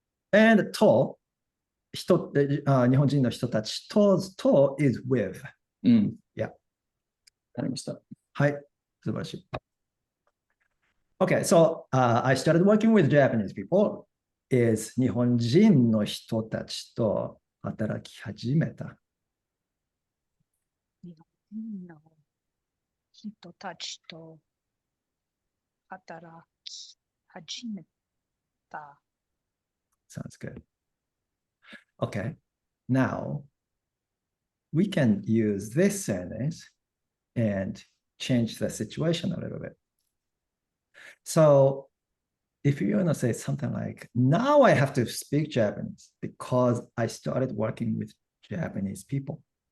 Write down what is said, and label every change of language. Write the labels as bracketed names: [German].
[English] And [Japanese] と、日本人の人たちと [English] is with. Yeah. [Japanese] かりました。はい、素晴らしい。 [English] Okay, so I started working with Japanese people. [Japanese] Is 日本人の人たちと働き始めた。日本の人たちと働き始めた。 [English] Sounds good. Okay, now we can use this sentence and change the situation a little bit. So if you want to say something like, now I have to speak Japanese because I started working with Japanese people.